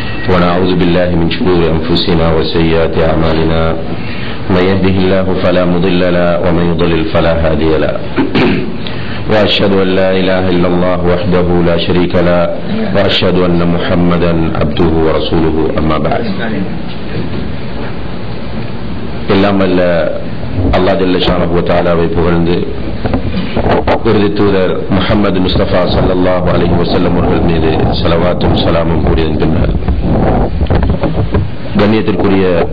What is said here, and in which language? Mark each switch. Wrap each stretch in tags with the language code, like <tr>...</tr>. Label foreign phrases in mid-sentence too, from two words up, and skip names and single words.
<ar>ونعوذ بالله من شرور أنفسنا وسيئات أعمالنا من يهده الله فلا مضل له ومن يضلل فلا هادي له وأشهد أن لا إله إلا الله وحده لا شريك له وأشهد أن محمدا عبده ورسوله أما بعد.</ar> <ta>இல்லாமல் அல்லாஹ்</ta> <ar>جل شأنه وتعالى</ar> <ta>புகழ்ந்து இறுதி தூதர் முஹம்மது முஸ்தபா</ta> <ar>صلى الله عليه وسلم</ar> <ta>அவர்கள் மீது ஸலவாத்தும் ஸலாமும் கூறியதன் பின்னர் கண்ணியத்திற்குரிய</ta>